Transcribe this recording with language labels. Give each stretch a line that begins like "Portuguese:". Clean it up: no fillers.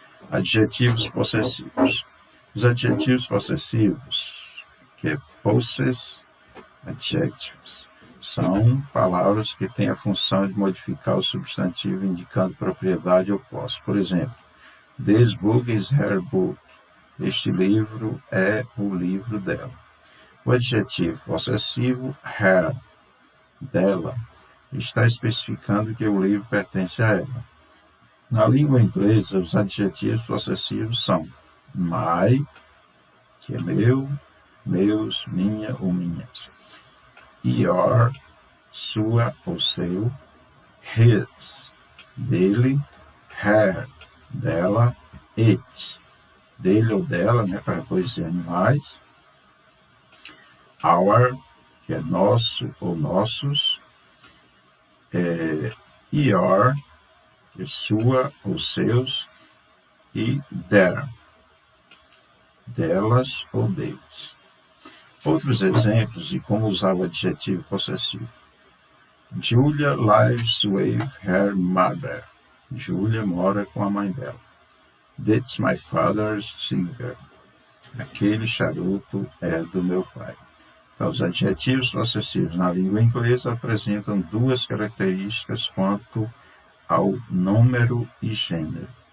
Portuguese: Adjetivos possessivos. Os adjetivos possessivos, que é
English: possess adjectives,
Portuguese: são palavras que têm a função de modificar o substantivo indicando propriedade ou posse.
English: Por exemplo, this book is her book.
Portuguese: Este livro é o livro dela. O adjetivo possessivo her, dela, está especificando que o livro pertence a ela. Na língua inglesa, os adjetivos possessivos são my, que é meu, meus, minha ou minhas. Your, sua ou seu. His, dele. Her, dela. It, dele ou dela, né, para coisas e animais. Our, que é nosso ou nossos. Your, que é sua ou seus. E their, delas ou deles. Outros exemplos de como usar o adjetivo possessivo.
English: Julia lives with her mother.
Portuguese: Julia mora com a mãe dela.
English: That's my father's cigar.
Portuguese: Aquele charuto é do meu pai. Então, os adjetivos possessivos na língua inglesa apresentam duas características quanto ao número e gênero.